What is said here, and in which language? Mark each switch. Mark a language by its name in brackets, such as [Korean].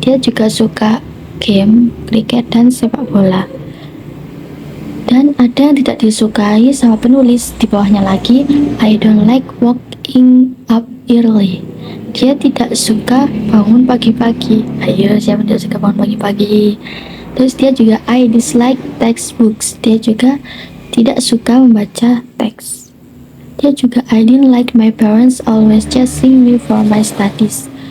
[Indonesian] Dia juga suka game, kriket, dan sepak bola. Dan ada yang tidak disukai sama penulis. Di bawahnya lagi, [English] I don't like waking up early. [Indonesian] Dia tidak suka bangun pagi-pagi. Ayo, siapa tidak suka bangun pagi-pagi? Terus dia juga [English] I dislike textbooks. [Indonesian] Dia juga tidak suka membaca teks. Dia juga [English] I didn't like my parents always chasing me for my studies.